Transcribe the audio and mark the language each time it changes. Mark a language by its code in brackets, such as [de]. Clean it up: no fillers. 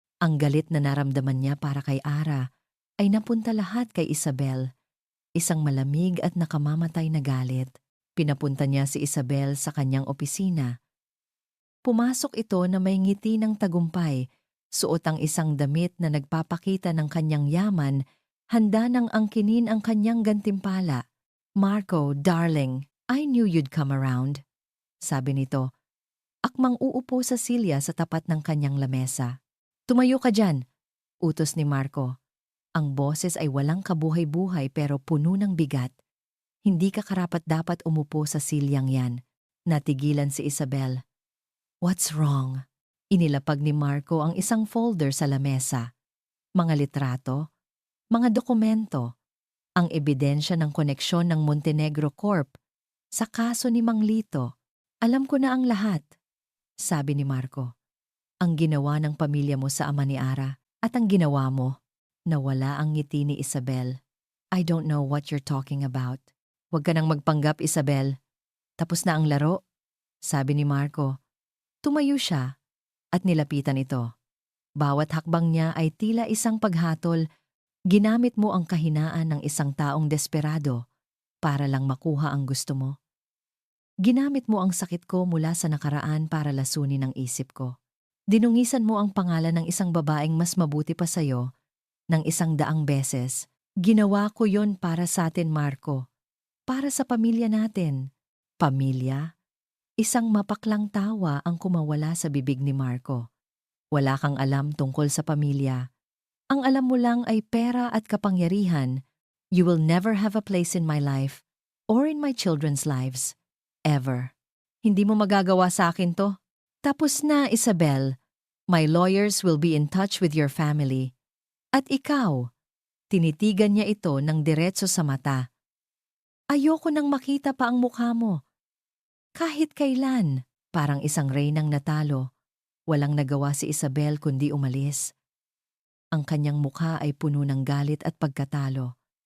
[tl] Ang galit na naramdaman niya para kay Ara ay napunta lahat kay Isabel, isang malamig at nakamamatay na galit. Pinapunta niya si Isabel sa kanyang opisina. Pumasok ito na may ngiti ng tagumpay, suot ang isang damit na nagpapakita ng kanyang yaman, handa nang angkinin ang kanyang gantimpala. [en] "Marco, darling, I knew you'd come around," [tl] sabi nito. Akmang uupo sa silya sa tapat ng kanyang lamesa. "Tumayo ka dyan," utos ni Marco. Ang boses ay walang kabuhay-buhay pero puno ng bigat. Hindi ka karapat-dapat umupo sa silyang yan. Natigilan si Isabel. [en] "What's wrong?" [tl] Inilapag ni Marco ang isang folder sa lamesa. Mga litrato, mga dokumento, ang ebidensya ng koneksyon ng Montenegro Corp sa kaso ni Mang Lito. "Alam ko na ang lahat," sabi ni Marco. "Ang ginawa ng pamilya mo sa ama ni Ara at ang ginawa mo." Nawala ang ngiti ni Isabel. [en] "I don't know what you're talking about." [tl] "Huwag ka nang magpanggap, Isabel. Tapos na ang laro," sabi ni Marco. Tumayo siya at nilapitan ito. Bawat hakbang niya ay tila isang paghatol. Ginamit mo ang kahinaan ng isang taong desperado para lang makuha ang gusto mo. Ginamit mo ang sakit ko mula sa nakaraan para lasunin ang isip ko. Dinungisan mo ang pangalan ng isang babaeng mas mabuti pa sa'yo ng 100 beses. Ginawa ko yon para sa atin, Marco. Para sa pamilya natin. Pamilya? Isang mapaklang tawa ang kumawala sa bibig ni Marco. Wala kang alam tungkol sa pamilya. Ang alam mo lang ay pera at kapangyarihan. [en] You will never have a place in my life or in my children's lives. Ever. [tl] Hindi mo magagawa sa akin to. Tapos na, Isabel. [en] My lawyers will be in touch with your family. [tl] At ikaw, tinitigan niya ito ng diretso sa mata. Ayoko nang makita pa ang mukha mo. Kahit kailan, parang isang reynang natalo. Walang nagawa si Isabel kundi umalis. Ang kanyang mukha ay puno ng galit at pagkatalo.